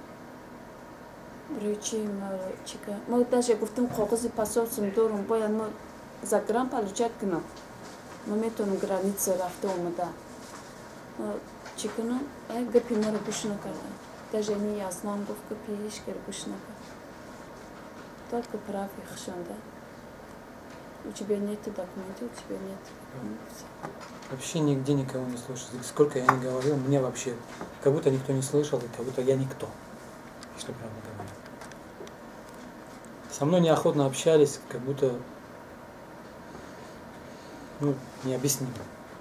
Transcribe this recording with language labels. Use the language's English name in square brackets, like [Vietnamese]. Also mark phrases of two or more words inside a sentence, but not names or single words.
[Tajik] Барои чӣ мара чӣ кардам? Мо даже гуфтам коғози паспортам дорам, бояд мо [Russian] загран палучат [Tajik] кунам. Мо метавонам граница рафта омада. Чӣ кунам? Гапи мара гӯш накардам. Даже ини язнам гуфт гапи ҳеҷ кара гӯш накард. [Russian] Только правда хошанда. У тебя нет документов, у тебя нет. Вообще нигде никого не слышал. Сколько я не говорил, мне вообще как будто никто не слышал, и как будто я никто. Что правда говорю. Со мной неохотно общались, как будто необъяснимо.